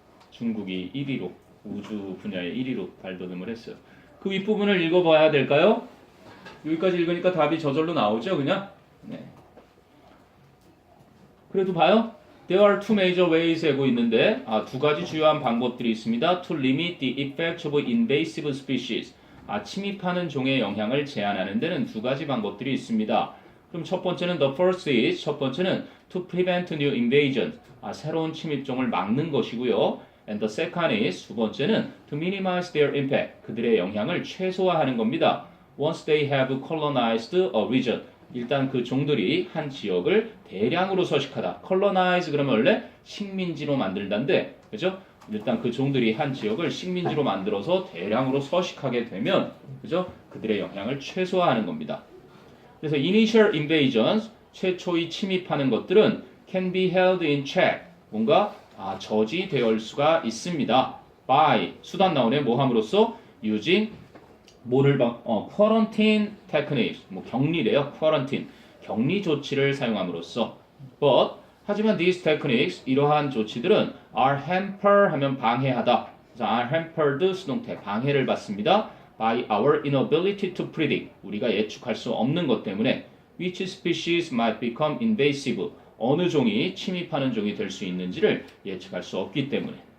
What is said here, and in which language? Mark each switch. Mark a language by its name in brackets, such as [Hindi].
[Korean] 중국이 1위로 우주 분야의 1위로 발돋움을 했어요. 그 윗부분을 읽어봐야 될까요? 여기까지 읽으니까 답이 저절로 나오죠, 그냥. 네. 그래도 봐요. [English] There are two major ways [Korean] 하고 있는데 두 가지 주요한 방법들이 있습니다. [English] To limit the effect of invasive species. [Korean] 침입하는 종의 영향을 제한하는 데는 두 가지 방법들이 있습니다. 그럼 첫 번째는 [English] the first is [Korean] 첫 번째는 [English] to prevent new invasion. [Korean] 새로운 침입종을 막는 것이고요. [English] And the second is [Korean] 두 번째는 [English] to minimize their impact. [Korean] 그들의 영향을 최소화하는 겁니다. [English] Once they have colonized a region. [Korean] 일단 그 종들이 한 지역을 대량으로 서식하다. colonize 그러면 원래 식민지로 만들다인데, 그죠? 일단 그 종들이 한 지역을 식민지로 만들어서 대량으로 서식하게 되면, 그죠? 그들의 영향을 최소화하는 겁니다. 그래서 [English] initial invasions, [Korean] 최초의 침입하는 것들은 [English] can be held in check, [Korean] 뭔가 저지될 수가 있습니다. by, 수단 나오네, 뭐 함으로써? [English] using quarantine techniques, [Korean] 격리래요. quarantine, 격리 조치를 사용함으로써. [English] But [Korean] 하지만 [English] these techniques, [Korean] 이러한 조치들은 [English] are hamper [Korean] 하면 방해하다. 그래서 [English] are hampered [Korean] 수동태 방해를 받습니다. [English] by our inability to predict, [Korean] 우리가 예측할 수 없는 것 때문에 [English] which species might become invasive, [Korean] 어느 종이 침입하는 종이 될 수 있는지를 예측할 수 없기 때문에.